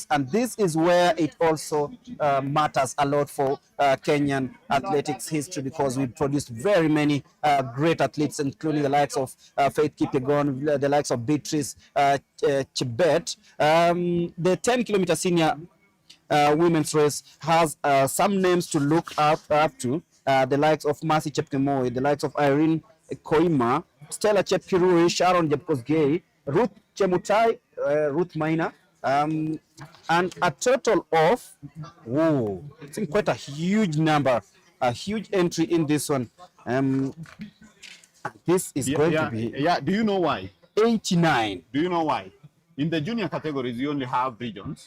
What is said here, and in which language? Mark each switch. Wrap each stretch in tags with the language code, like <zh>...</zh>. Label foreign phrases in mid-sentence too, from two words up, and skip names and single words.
<en>And this is where it also matters a lot for Kenyan athletics history, because we produced very many great athletes, including the likes of Faith Kipchoge, the likes of Beatrice Chebet. The 10 kilometer senior women's race has some names to look up to, the likes of Mercy Chepkemoi, the likes of Irene Koima, Stella Chepkirui, Sharon Jepkosgei, Ruth Chemutai, Ruth Maina, and a total of, it's quite a huge number, a huge entry in this one. This is going to be... Yeah, do you know why? 89. Do you know why? In the junior categories, you only have regions.</en>